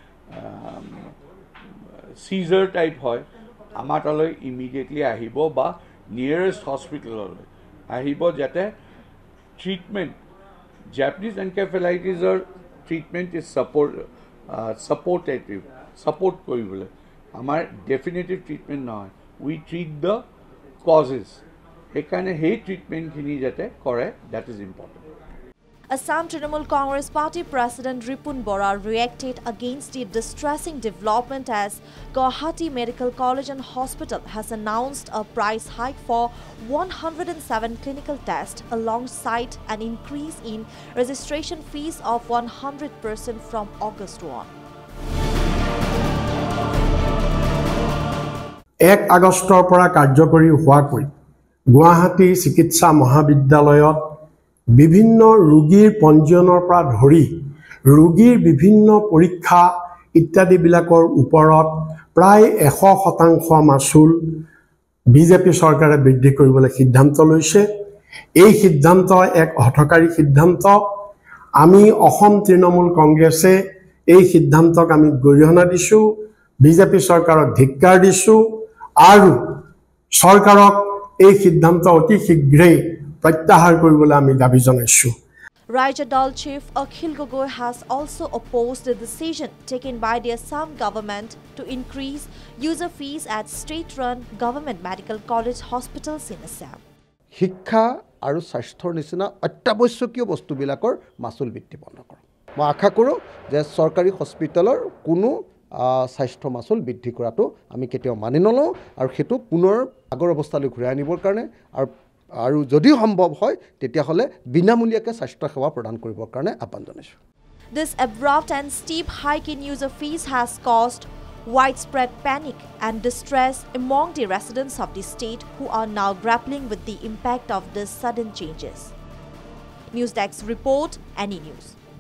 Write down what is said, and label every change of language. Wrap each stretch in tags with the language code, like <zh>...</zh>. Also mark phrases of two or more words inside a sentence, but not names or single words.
<en>seizure type</en> <as>হয় আমাৰ তলৈ ইমিডিয়েটলি আহিব বা</as> <en>nearest hospitalলৈ</en> <as>আহিব যাতে ট্ৰিটমেণ্ট</as> <en>Japanese encephalitisৰ treatment is support</en> <as>কৰিবলৈ আমাৰ</as> <en>definitive treatment</en> <as>নহয়</as> <en>we treat the causes</en> <as>সেইকাৰণে সেই ট্ৰিটমেণ্টখিনি যাতে কৰে</as> <en>that is important. Assam Trinamool Congress Party President Ripun Bora reacted against the distressing development as Guwahati Medical College and Hospital has announced a price hike for 107 clinical tests alongside an increase in registration fees of 100% from August 1.</en> <as>1 আগষ্টৰ পৰা কাৰ্যকৰী হোৱাকৈ গুৱাহাটী চিকিৎসা মহাবিদ্যালয়ত বিভিন্ন ৰোগীৰ পঞ্জীয়নৰ পৰা ধৰি ৰোগীৰ বিভিন্ন পৰীক্ষা ইত্যাদি বিলাকৰ ওপৰত প্ৰায় 100% মাসুল বিজেপি চৰকাৰে বৃদ্ধি কৰিবলৈ সিদ্ধান্ত লৈছে. এই সিদ্ধান্ত এক হঠকাৰী সিদ্ধান্ত. আমি অসম তৃণমূল কংগ্ৰেছে এই সিদ্ধান্তক আমি গৰিহণা দিছো, বিজেপি চৰকাৰক ধিক্কাৰ দিছো আৰু চৰকাৰক এই সিদ্ধান্ত অতি শীঘ্ৰেই প্ৰত্যাহাৰ কৰিবলৈ আমি দাবী জনাইছো.</as> <en>Raja Dal Chief Akhil Gogoi has also opposed the decision taken by the Assam government to increase user fees at state-run government medical college hospitals in Assam.</en> <as>শিক্ষা আৰু স্বাস্থ্যৰ নিচিনা অত্যাৱশ্যকীয় বস্তুবিলাকৰ মাসুল বৃদ্ধি বন্ধ কৰক. মই আশা কৰোঁ যে চৰকাৰী হস্পিটেলৰ কোনো স্বাস্থ্য মাচুল বৃদ্ধি কৰাটো আমি কেতিয়াও মানি নলওঁ আৰু সেইটো পুনৰ আগৰ অৱস্থালৈ ঘূৰাই আনিবৰ কাৰণে আৰু যদি সম্ভৱ হয় তেতিয়াহ'লে বিনামূলীয়াকৈ স্বাস্থ্য সেৱা প্ৰদান কৰিবৰ কাৰণে আহ্বান জনাইছোঁ।</as> <en>This abrupt and steep hike in user fees has caused widespread panic and distress among the residents of the state who are now grappling with the impact of these sudden changes. News Desk report, Any News.</en>